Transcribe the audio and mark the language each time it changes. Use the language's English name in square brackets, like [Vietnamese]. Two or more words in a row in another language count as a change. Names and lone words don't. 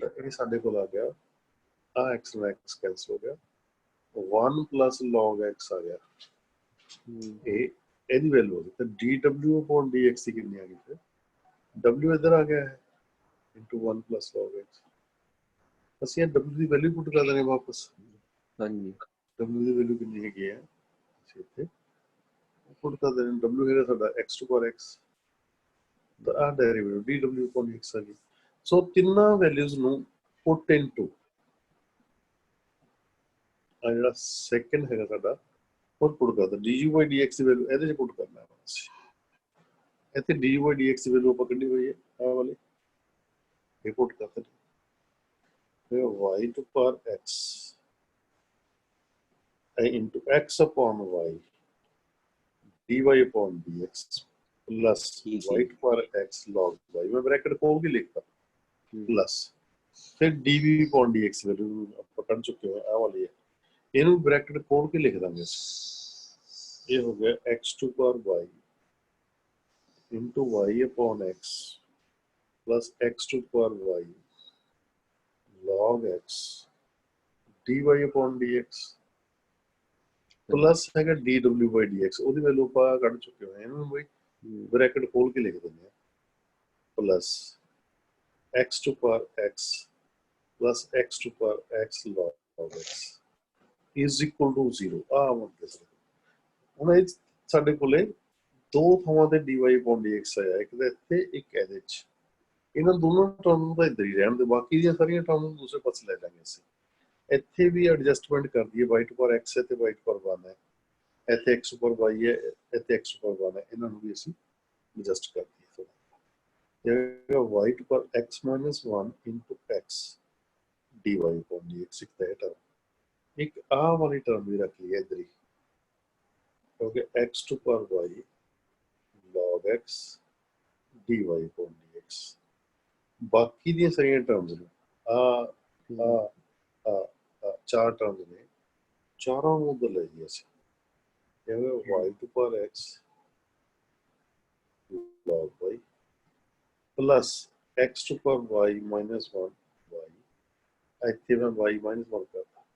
[Punjabi] ਇਹ ਸਾਡੇ ਕੋਲ ਆ ਗਿਆ ਆ x ਨਾਲ x ਕੈਂਸਲ ਹੋ ਗਿਆ 1 [English] plus log x [Punjabi] ਆ ਗਿਆ ਇਹ ਇਹਦੀ ਵੈਲਿਊ ਹੋ ਗਈ ਤਾਂ [English] dw upon dx [Punjabi] ਦੀ ਕਿੰਨੀ ਆ ਗਈ ਫਿਰ w ਇੱਧਰ ਆ ਗਿਆ ਹੈ [English] into 1 plus log x [Punjabi] ਅਸੀਂ ਇਹ w ਦੀ ਵੈਲਿਊ ਪੁੱਟ ਕਰ ਦਾਂਗੇ ਵਾਪਸ ਹਾਂਜੀ w ਦੀ ਵੈਲਿਊ ਕਿੰਨੀ ਹੈਗੀ ਹੈ ਅਸੀਂ ਇੱਥੇ ਪੁੱਟ ਕਰ ਦੇਣਾ w ਹੈਗਾ ਸਾਡਾ [English] x to power x [Punjabi] ਤਾਂ ਆ ਡੈਰੀਵੇਟਿਵ [English] dw upon dx [Punjabi] ਆ ਗਈ ਸੋ ਤਿੰਨਾਂ ਵੈਲਿਊਜ਼ ਨੂੰ ਪੁੱਟ ਇਨਟੂ ਆ ਜਿਹੜਾ ਸੈਕੰਡ ਹੈਗਾ ਸਾਡਾ ਉਹ ਪੁੱਟ ਕਰਦਾ [English] du by dx [Punjabi] ਦੀ ਵੈਲਿਊ ਇਹਦੇ ਚ ਪੁੱਟ ਕਰਨਾ ਹੈ ਇੱਥੇ [English] du by dx [Punjabi] ਦੀ ਵੈਲਿਊ ਆਪਾਂ ਕੱਢੀ ਹੋਈ ਹੈ ਆਹ ਵਾਲੀ ਇਹ ਪੁੱਟ ਕਰਦਾ ਫਿਰ [English] y to power x into x upon y dy upon dx plus y to power x log y [Hindi] मैं ब्रैकेट खोल के लिखता प्लस फिर [English] dv upon dx [Punjabi] वैल्यू ਆਪਾਂ ਕੱਢ ਚੁੱਕੇ ਹਾਂ ਆਹ ਵਾਲੀ ਹੈ ਇਹਨੂੰ ਬ੍ਰੈਕਟ ਖੋਲ ਕੇ ਲਿਖ ਦਾਂਗੇ ਇਹ ਹੋ ਗਿਆ [English] x to power y into y upon x plus x to power y log x dy upon dx [Punjabi] plus ਹੈਗਾ [English] dw by dx [Punjabi] ਉਹਦੀ ਵੈਲਿਊ ਆਪਾਂ ਕੱਢ ਚੁੱਕੇ ਹਾਂ ਇਹਨੂੰ ਬਈ ਬ੍ਰੈਕਟ ਖੋਲ ਕੇ ਲਿਖ ਦਿੰਦੇ ਆ [English] plus x to power x plus x to power x log x is equal to 0 [Punjabi] ਆ ਮਤਲਬ ਹੁਣ ਇਹ ਸਾਡੇ ਕੋਲੇ ਦੋ ਥਾਵਾਂ ਤੇ [English] dy upon dx [Punjabi] ਆਇਆ ਇੱਕ ਤਾਂ ਇੱਥੇ ਇੱਕ ਇਹਦੇ ਚ ਇਹਨਾਂ ਦੋਨੋਂ ਟਰਮ ਦਾ ਇੱਧਰ ਹੀ ਰਹਿਣ ਦੇ ਬਾਕੀ ਦੀਆਂ ਸਾਰੀਆਂ ਟਰਮ ਦੂਸਰੇ ਪਾਸੇ ਲੈ ਲਾਂਗੇ ਅਸੀਂ ਇੱਥੇ ਵੀ ਐਡਜਸਟਮੈਂਟ ਕਰ ਦਈਏ [English] y to power x [Punjabi] ਹੈ ਤੇ [English] y to power 1 [Punjabi] ਹੈ ਇੱਥੇ [English] x to power y [Punjabi] ਹੈ ਇੱਥੇ [English] x to power 1 [Punjabi] ਹੈ ਇਹਨਾਂ ਨੂੰ ਵੀ ਅਸੀਂ ਐਡਜਸਟ ਕਰ ਦਈਏ ਥੋੜਾ [English] y to power x minus 1 into x dy upon dx [Punjabi] ਇੱਕ ਤਾਂ ਇਹ ਟਰਮ ਇੱਕ ਆਹ ਵਾਲੀ ਟਰਮ ਵੀ ਰੱਖ ਲਈ ਇੱਧਰ ਹੀ ਕਿਉਂਕਿ [English] x to power y log x dy upon dx [Punjabi] ਬਾਕੀ ਦੀਆਂ ਸਾਰੀਆਂ ਟਰਮਸ ਨੇ ਚਾਰ ਟਰਮਸ ਨੇ ਚਾਰਾਂ ਨੂੰ ਉਧਰ ਲੈ ਜੀ ਅਸੀਂ [English] y to power x log y plus x to power y minus 1 y [Punjabi] ਇੱਥੇ ਮੈਂ [English] y minus 1 ਕਰਦਾ